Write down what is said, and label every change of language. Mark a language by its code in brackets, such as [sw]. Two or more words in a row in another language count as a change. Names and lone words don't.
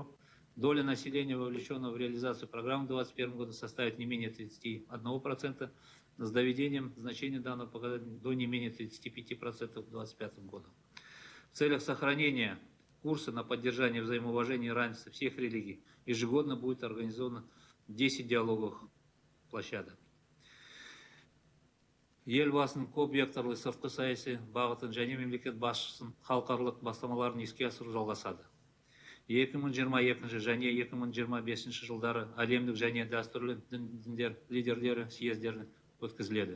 [ru] Доля населения, вовлеченного в реализацию программы в 2021 году, составит не менее 31%, с доведением значения данного показателя до не менее 35% в 2025 году. В целях сохранения курса на поддержание взаимоуважения и равенства всех религий ежегодно будет организовано 10 диалоговых площадок. [kk] Елбасының көп векторлы сыртқы саяси бағытын және мемлекет басшысының халықаралық бастамаларын іске асыру жалғасады. 2022 және 2025 жылдары әлемдік және дәстүрлі діндер лидерлері съездері өткізіледі.